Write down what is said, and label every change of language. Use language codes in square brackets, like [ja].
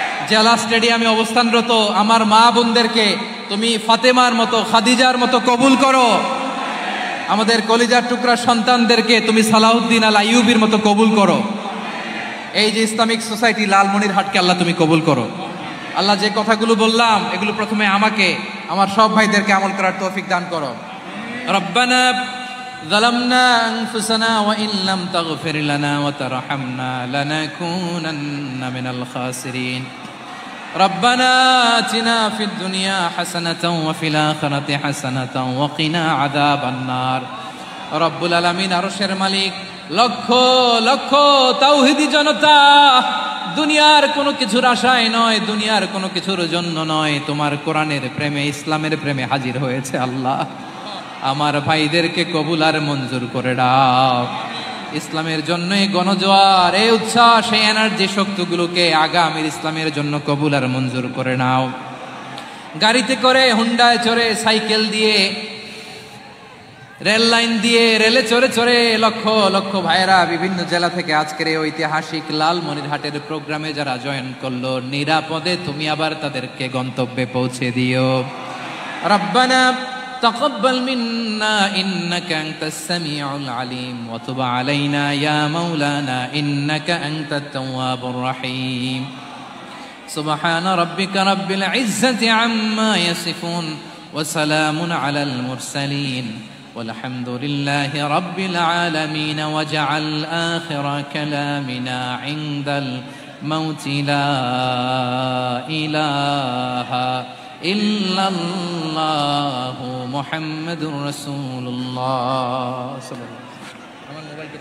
[bn] জেলা স্টেডিয়ামে অবস্থানরত আমার মা বোনদেরকে তুমি ফাতেমার মতো, খাদিজার মতো কবুল করো। আমাদের কলিজার টুকরা সন্তানদেরকে তুমি সালাহুদ্দিন আল আইয়ুবীর মতো কবুল করো। এই যে ইসলামিক সোসাইটি লালমনিরহাটকে আল্লাহ তুমি কবুল করো। আল্লাহ যে কথাগুলো বললাম এগুলো প্রথমে আমাকে, আমার সব ভাইদেরকে আমল করার তৌফিক দান করো। [ar] রব্বানা ظلمنا أنفسنا وإن لم تغفر لنا وترحمنا لنكونن من الخاسرين ربنا آتنا في الدنيا حسنة وفي الآخرة حسنة وقنا عذاب النار [bn] রব্বুল আলামিন আরশের মালিক। লক্ষ লক্ষ তাওহীদি জনতা, দুনিয়ার কোনো কিছুর আশায় নয়, দুনিয়ার কোনো কিছুর জন্য নয়, তোমার কোরআনের প্রেমে, ইসলামের প্রেমে হাজির হয়েছে। আল্লাহ আমার ভাইদেরকে কবুল আর মঞ্জুর করে দাও। ইসলামের জন্য এই গণজোয়ার, এই উচ্ছ্বাস, এই এনার্জি শক্তিগুলোকে আগামীর ইসলামের জন্য কবুল আর মঞ্জুর করে নাও। গাড়িতে করে, হুন্ডায় চড়ে, সাইকেল দিয়ে, রেল লাইন দিয়ে, রেলে চড়ে চড়ে লক্ষ লক্ষ ভাইয়েরা বিভিন্ন জেলা থেকে আজকের এই ঐতিহাসিক লালমনিরহাটের প্রোগ্রামে যারা জয়েন করলো, নিরাপদে তুমি আবার তাদেরকে গন্তব্যে পৌঁছে দিও। [ar] রব্বানা তাকাব্বাল মিন্না ইন্নাকা আনতাস সামিউল আলিম ওয়া তুব আলাইনা ইয়া মাওলানা ইন্নাকা আনতাত তাওয়াবুর রহিম। সুবহানা রাব্বিকা রাব্বিল ইজ্জাতি আম্মা ইয়াসিফুন ওয়া সালামুন আলাল মুরসালিন والحمد لله رب العالمين واجعل آخر كلامنا عند الموت لا إله إلا الله محمد رسول الله صلى الله عليه وسلم.